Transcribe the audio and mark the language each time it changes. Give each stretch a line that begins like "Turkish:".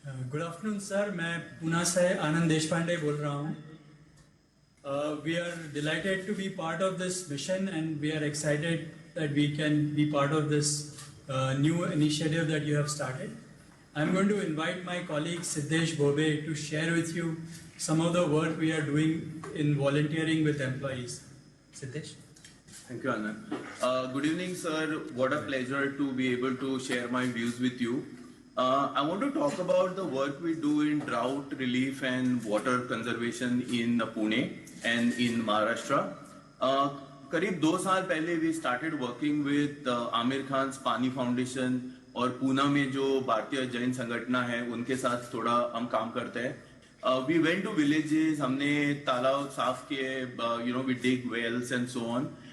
Hindi: Good afternoon sir, मैं पुणे से आनंद देशपांडे बोल रहा हूँ।
English: We are delighted to be part of this mission and we are excited that we can be part of this new initiative that you have started. I'm going to invite my colleague Siddesh Bobe to share with you some of the work we are doing in volunteering with employees. Siddesh. Thank you, Anand. Good evening, sir. What a pleasure to be able to share my views with you. I want to talk about the work we do in drought relief and water conservation in Pune and in Maharashtra.
Hindi: करीब 2 साल पहले
English: we started working with
Hindi: Aamir Khan पानी foundation और पूना में जो भारतीय जैन संगठन है उनके साथ थोड़ा हम काम करते हैं।
English: we went to villages,
Hindi: हमने तालाब साफ किए,
English: We dig wells and so on.